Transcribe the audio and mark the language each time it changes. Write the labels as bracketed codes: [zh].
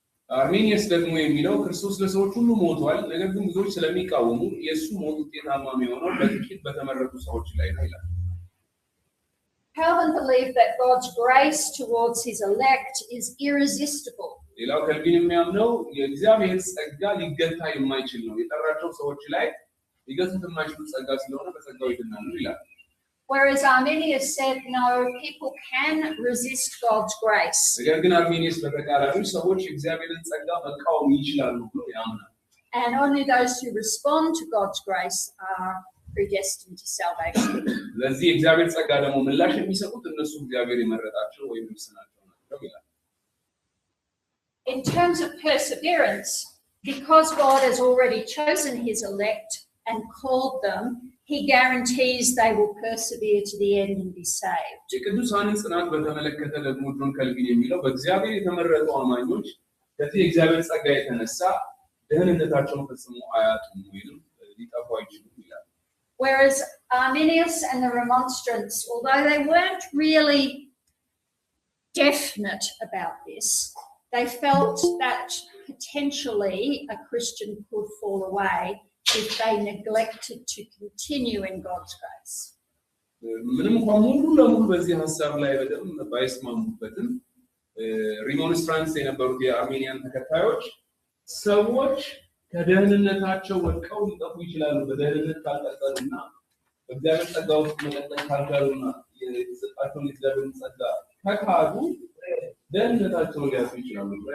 [am] አርሜኒየስ ደግሞ የሚለው ክርስቶስ ለሰዎች ሁሉ ሞቷል ነገር ግን ብዙዎች ስለሚቃወሙ ኢየሱስ ሞት ውጤታማ የሚሆነው በጥቂት በተመረጡ ሰዎች ላይ ነው ይላል። [en] Calvin believed that God's grace towards his elect is irresistible. [am] ሌላው ካልቪን የሚያምነው የእግዚአብሔር ጸጋ ሊገታ የማይችል ነው የጠራቸው ሰዎች ላይ ሊገቱት የማይችሉ ጸጋ ስለሆነ በጸጋው ይድናሉ ይላል። [en] Whereas Arminius said no, people can resist God's grace. [am] ነገር ግን አርሜኒየስ በተቃራኒው ሰዎች የእግዚአብሔርን ጸጋ መቃወም ይችላሉ ብሎ ያምናል። [en] And only those who respond to God's grace are predestined to salvation. [am] ለዚህ የእግዚአብሔር ጸጋ ደግሞ ምላሽ የሚሰጡት እነሱ እግዚአብሔር የመረጣቸው ወይም የወሰናቸው ናቸው ይላል። [en] In terms of perseverance, because God has already chosen his elect and called them, he guarantees they will persevere to the end and be saved. [am] የቅዱሳንን ጽናት በተመለከተ ደግሞ ጆን ካልቪን የሚለው በእግዚአብሔር የተመረጡ አማኞች ከዚህ የእግዚአብሔር ጸጋ የተነሳ ደህንነታቸውን ፈጽሞ አያጡም ወይም ሊጠፉ አይችሉም ይላል። [en] Whereas Arminius and the Remonstrants, although they weren't really definite about this, they felt that potentially a Christian could fall away if they neglected to continue in God's grace. [am] ምንም እንኳን ሙሉ ለሙሉ በዚህ ሐሳብ ላይ በደንብ ባይስማሙበትም ሪሞንስትራንስ የነበሩት የአርሜኒያን ተከታዮች ሰዎች ከደህንነታቸው ወድቀው ሊጠፉ ይችላሉ በደህንነት ካልቀጠሉና በእግዚአብሔር ጸጋ ውስጥ መቀጠል ካልቻሉና የተሰጣቸውን የእግዚአብሔር ጸጋ ከካዱ ደህንነታቸውን ሊያጡ ይችላሉ።